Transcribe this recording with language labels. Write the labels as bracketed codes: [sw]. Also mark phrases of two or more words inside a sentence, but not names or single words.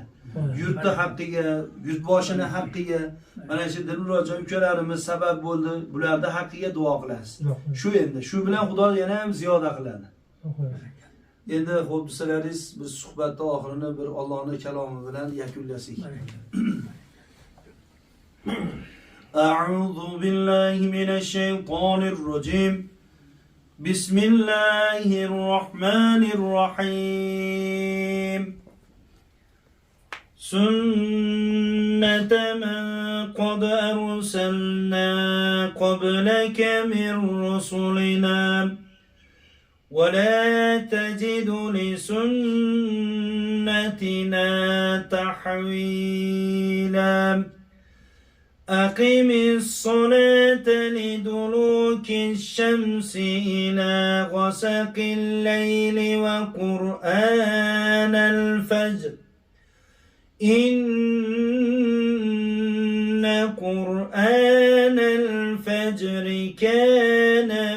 [uz] Yurtni haqqiga, yurtboshini haqqiga, mana shu Dilmurodjon ukalarimiz sabab bo'ldi, bularning haqqiga duo qilasiz. Shu endi, shu bilan Xudo yana ham ziyoda qiladi. Endi xo'p desalaringiz, biz suhbatning oxirini bir Allohning kalomi bilan yakunlasak. [ar] أعوذ بالله من الشيطان الرجيم. بسم الله الرحمن الرحيم. سنة من قد أرسلنا قبلك من رسلنا ولا تجد لسنتنا تحويلا أقم الصلاة لدلوك الشمس إلى غسق الليل وقرآن الفجر إن قرآن الفجر كان